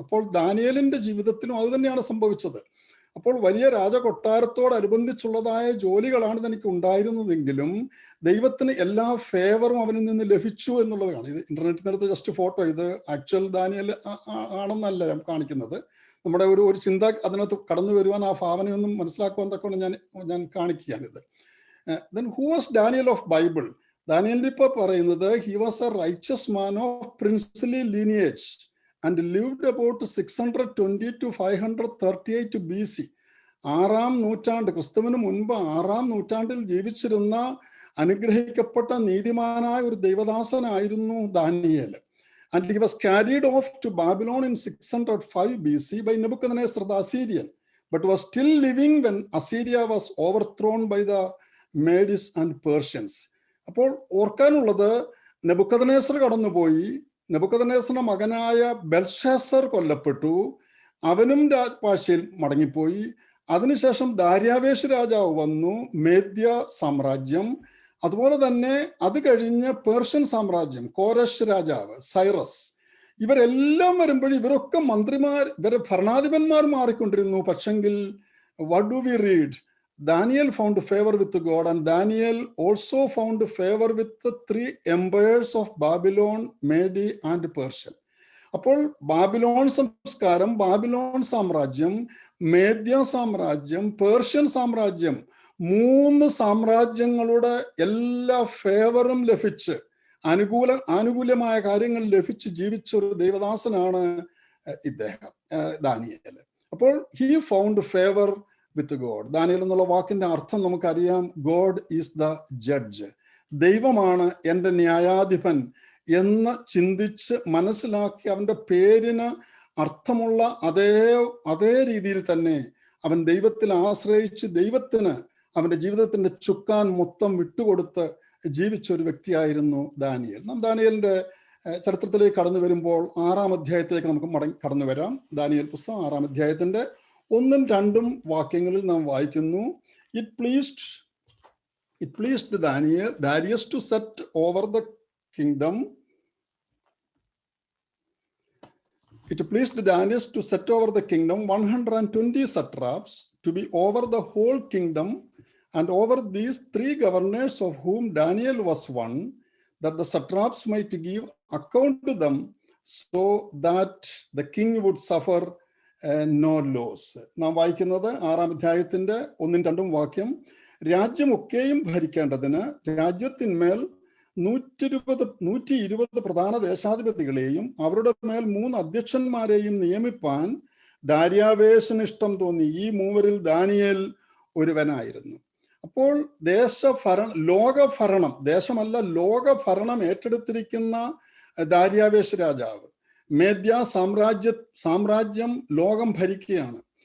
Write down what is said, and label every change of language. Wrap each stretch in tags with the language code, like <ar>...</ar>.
<ml>അപ്പോൾ ദാനിയേലിന്റെ ജീവിതത്തിലും അത് തന്നെയാണ് സംഭവിച്ചത്. അപ്പോൾ വലിയ രാജകൊട്ടാരത്തോടനുബന്ധിച്ചുള്ളതായ ജോലികളാണ് തനിക്ക് ഉണ്ടായിരുന്നതെങ്കിലും ദൈവത്തിന് എല്ലാ ഫേവറും അവനിൽ നിന്ന് ലഭിച്ചു എന്നുള്ളതാണ്. ഇത് ഇന്റർനെറ്റിനടുത്ത് ജസ്റ്റ് ഫോട്ടോ, ഇത് ആക്ച്വൽ ദാനിയേൽ ആണെന്നല്ല ഞാൻ കാണിക്കുന്നത്. നമ്മുടെ ഒരു ചിന്ത അതിനകത്ത് കടന്നു വരുവാൻ, ആ ഭാവനയൊന്നും മനസ്സിലാക്കുവാൻ തക്കൊണ്ട് ഞാൻ കാണിക്കുകയാണിത്.</ml> <en>Then who was Daniel of Bible?</en> <ml>ദാനിയേലിനെ ഇപ്പോൾ പറയുന്നത്</ml> <en>he was a righteous man of princely lineage and lived about 620 to 538 BC.</en> <ml>6-ാം നൂറ്റാണ്ട്, ക്രിസ്തുവിന് മുൻപ് 6-ാം നൂറ്റാണ്ടിൽ ജീവിച്ചിരുന്ന അനുഗ്രഹിക്കപ്പെട്ട നീതിമാനായ ഒരു ദൈവദാസനായിരുന്നു Daniel.</ml> <en>And he was carried off to Babylon in 605 BC by Nebuchadnezzar the Assyrian, but was still living when Assyria was overthrown by the Medes and Persians.</en> <ml>അപ്പോൾ ഓർക്കാനുള്ളത്, Nebuchadnezzar കടന്നുപോയി, നെബൂഖദ്നേസറിന്റെ മകനായ ബെൽഷാസർ കൊല്ലപ്പെട്ടു, അവനും വാഴ്ചയിൽ മടങ്ങിപ്പോയി. അതിനുശേഷം ദാര്യാവേശ് രാജാവ് വന്നു, മേദ്യ സാമ്രാജ്യം, അതുപോലെ തന്നെ അത് കഴിഞ്ഞ് പേർഷ്യൻ സാമ്രാജ്യം, കോരേശ് രാജാവ്, സൈറസ്, ഇവരെല്ലാം വരുമ്പോഴും ഇവരൊക്കെ ഇവരെ ഭരണാധിപന്മാർ മാറിക്കൊണ്ടിരുന്നു. പക്ഷെങ്കിൽ</ml> <en>what do we read? Daniel found favor with God, and Daniel also found favor with the 3 empires of Babylon, Mede and Persian.</en> <ml>അപ്പോൾ ബാബിലോൺ സംസ്കാരം, ബാബിലോൺ സാമ്രാജ്യം, മേദ്യ സാമ്രാജ്യം, പേർഷ്യൻ സാമ്രാജ്യം, 3 സാമ്രാജ്യങ്ങളുടെ എല്ലാ ഫേവറും ലഭിച്ച് ആനുകൂല്യമായ കാര്യങ്ങൾ ലഭിച്ച് ജീവിച്ച ഒരു ദൈവദാസനാണ് ഇദ്ദേഹം ദാനിയേൽ. അപ്പോൾ</ml> <en>He found favour with God.</en> <ml>Daniel എന്നുള്ള വാക്കിന്റെ അർത്ഥം നമുക്കറിയാം,</ml> <en>God is the judge.</en> <ml>ദൈവമാണ് എൻ്റെ ന്യായാധിപൻ എന്ന് ചിന്തിച്ച് മനസ്സിലാക്കി അവൻ്റെ പേരിന് അർത്ഥമുള്ള അതേ രീതിയിൽ തന്നെ അവൻ ദൈവത്തിൽ ആശ്രയിച്ച് ദൈവത്തിന് അവൻ്റെ ജീവിതത്തിന്റെ ചുക്കാൻ മൊത്തം വിട്ടുകൊടുത്ത് ജീവിച്ച ഒരു വ്യക്തിയായിരുന്നു ദാനിയേൽ. നാം ദാനിയേലിന്റെ ചരിത്രത്തിലേക്ക് കടന്നു വരുമ്പോൾ 6-ാം അധ്യായത്തിലേക്ക് നമുക്ക് കടന്നു വരാം. ദാനിയേൽ പുസ്തകം 6-ാം അധ്യായത്തിന്റെ 1-2 വാക്യങ്ങളിൽ നാം വായിക്കുന്നു.</ml> <en>It pleased Darius to set over the kingdom. It pleased Darius to set over the kingdom 120 satraps to be over the whole kingdom, and over these 3 governors, of whom Daniel was one, that the satraps might give account to them, so that the king would suffer no loss.</en> <ml>നാം വായിക്കുന്നത് 6-ാം അധ്യായത്തിന്റെ 1-2 വാക്യം. രാജ്യമൊക്കെയും ഭരിക്കേണ്ടതിന് രാജ്യത്തിന്മേൽ 120 പ്രധാന ദേശാധിപതികളെയും അവരുടെ മേൽ 3 അധ്യക്ഷന്മാരെയും നിയമിപ്പാൻ ദാര്യാവേശന് ഇഷ്ടം തോന്നി. ഈ 3-രിൽ ദാനിയേൽ ഒരുവനായിരുന്നു. അപ്പോൾ ലോകഭരണം, ദേശമല്ല ലോകഭരണം ഏറ്റെടുത്തിരിക്കുന്ന ദാര്യാവേശ് രാജാവ് മേദ്യ സാമ്രാജ്യം ലോകം ഭരിക്കുകയാണ്.</ml>